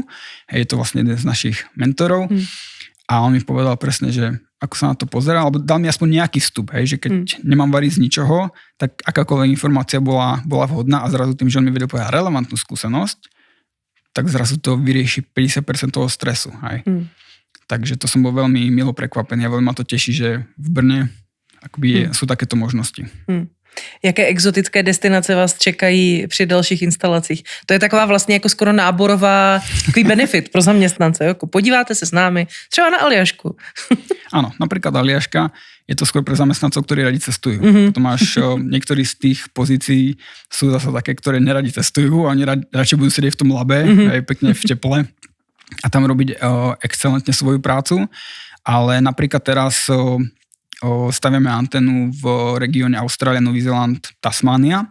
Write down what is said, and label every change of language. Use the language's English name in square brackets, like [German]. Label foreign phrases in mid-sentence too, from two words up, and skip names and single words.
[Slovak] Je to vlastne jeden z našich mentorov. A on mi povedal presne, že ako sa na to pozeral, alebo dal mi aspoň nejaký vstup, že keď nemám variť z ničoho, tak akákoľvek informácia bola vhodná a zrazu tým, že on mi vedel povedať relevantnú skúsenosť, tak zrazu to vyrieši 50% toho stresu. Takže to som bol veľmi milo prekvapený a veľmi ma to teší, že v Brne akoby sú takéto možnosti. [Czech] Jaké exotické destinace vás čekají při dalších instalacích? To je taková vlastně jako skoro náborová takový benefit pro zaměstnance. Jako podíváte se s námi třeba na Aljašku. [Slovak] Áno, napríklad Aljaška je to skôr pre zamestnancov, ktorí radi cestujú. Potom máš niektorí z tých pozícií sú zase také, ktoré neradi cestujú a oni radšej budú sedieť v tom labe, aj pekne v teple a tam robiť excelentne svoju prácu. Ale napríklad teraz staviame anténu v regióne Austrália, Nový Zéland, Tasmánia.